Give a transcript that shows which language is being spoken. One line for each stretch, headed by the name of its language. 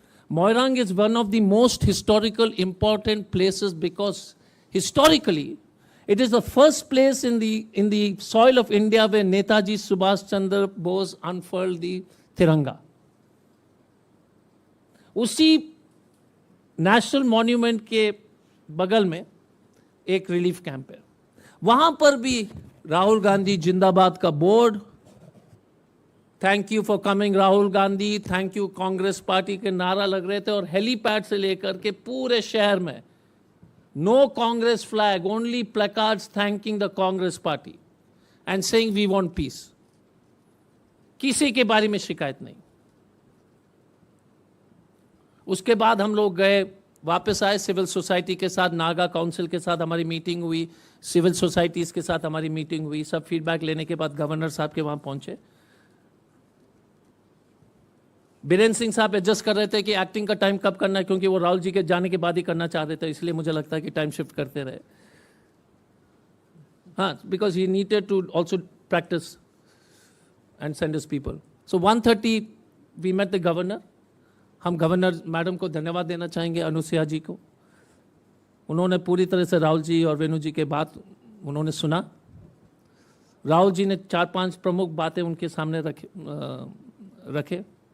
English: Moirang is one of the most historical important places because historically it is the first place in the soil of India where Netaji Subhash Chandra Bose unfurled the Tiranga.
Hindi: उसी national monument के बगल में एक relief camp है. वहां पर भी राहुल गांधी जिंदाबाद का board,
English: thank you for coming
Hindi: Rahul Gandhi,
English: thank you
Hindi: Congress party के नारा लग रहे थे, और हेलीपैड से लेकर के पूरे शहर में
English: No Congress flag, only placards thanking the Congress party and saying we want peace.
Hindi: किसी के बारे में शिकायत नहीं. उसके बाद हम लोग गए, वापस आए, सिविल सोसाइटी के साथ, नागा काउंसिल के साथ हमारी मीटिंग हुई, सिविल सोसाइटीज के साथ हमारी मीटिंग हुई. सब फीडबैक लेने के बाद गवर्नर साहब के वहां पहुंचे. बीरेन्द्र सिंह साहब एडजस्ट कर रहे थे कि एक्टिंग का टाइम कब करना है, क्योंकि वो राहुल जी के जाने के बाद ही करना चाह रहे थे, इसलिए मुझे लगता है कि टाइम शिफ्ट करते रहे.
English: because he needed to also practice and send his people. So 1:30 we met the governor.
Hindi: हम गवर्नर मैडम को धन्यवाद देना चाहेंगे, अनुसुया जी को. उन्होंने पूरी तरह से राहुल जी और वेणु जी के बात उन्होंने सुना. राहुल जी ने 4-5 प्रमुख बातें उनके सामने रखे.